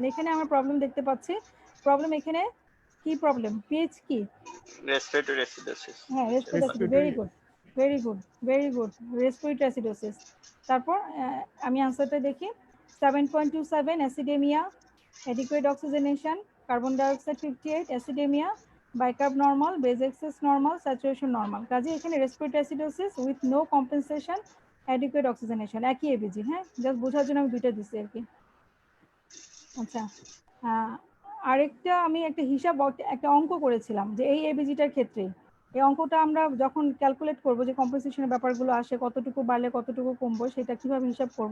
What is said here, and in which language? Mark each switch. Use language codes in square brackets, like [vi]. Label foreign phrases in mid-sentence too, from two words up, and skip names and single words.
[bn] এখানে আমরা প্রবলেম দেখতে পাচ্ছি। প্রবলেম এখানে কি প্রবলেম, পিএইচ কি? [en] respiratory acidosis. হ্যাঁ respiratory, very good very good very good, respiratory acidosis. [bn] তারপর আমি আনসারটা দেখি, [en] 7.27 acidemia, adequate oxygenation, carbon dioxide 58, acidemia, bicarb normal, base excess normal, saturation normal. [bn] কাজে এখানে [en] respiratory acidosis with no compensation, adequate oxygenation [bn] একই এবিজি। হ্যাঁ, জাস্ট বোঝার জন্য আমি দুইটা দিচ্ছি আর কি। আচ্ছা, আরেকটা আমি একটা হিসাব একটা অঙ্ক করেছিলাম যে এই এবিজিটার ক্ষেত্রে এই অঙ্কটা আমরা যখন ক্যালকুলেট করব যে কম্পেনসেশনের ব্যাপারগুলো আসে, কতটুকু বাড়লে কতটুকু কমবো সেটা কিভাবে হিসাব করব।